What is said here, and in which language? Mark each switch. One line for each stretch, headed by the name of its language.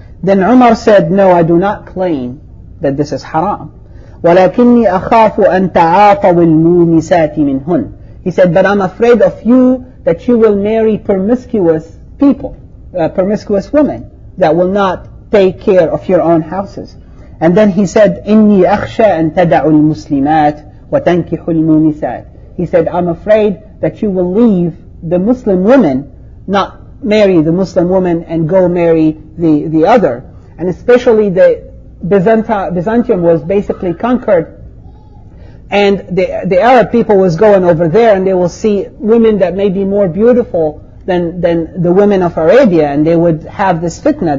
English: Then Umar said, no, I do not claim that this is haram.
Arabic: وَلَكِنِّي أَخَافُ أَن تَعَاطَوِ الْمُومِسَاتِ مِنْهُنْ.
English: He said, but I'm afraid of you that you will marry promiscuous people, promiscuous women that will not take care of your own houses. And then he said,
Arabic: إِنِّي أَخْشَى أَن تَدَعُ الْمُسْلِمَاتِ وَتَنْكِحُ الْمُومِسَاتِ.
English: He said, I'm afraid that you will leave the Muslim women, not marry the Muslim woman and go marry the other. And especially the Byzantium was basically conquered, and the Arab people was going over there, and they will see women that may be more beautiful than the women of Arabia, and they would have this fitna.